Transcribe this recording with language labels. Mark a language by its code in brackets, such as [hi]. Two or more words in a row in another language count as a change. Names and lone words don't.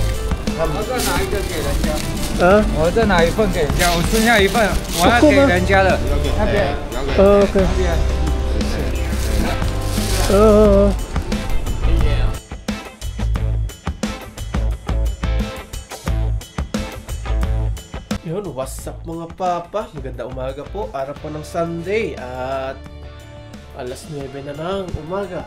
[zh] 我再拿一个给人家。我再拿一份给人家，我剩下一份，我要给人家的。那边。 OK。 [tl] Yun, [en] what's up [tl] mga papa? Maganda umaga po, araw po ng Sunday at alas 9 na ng umaga.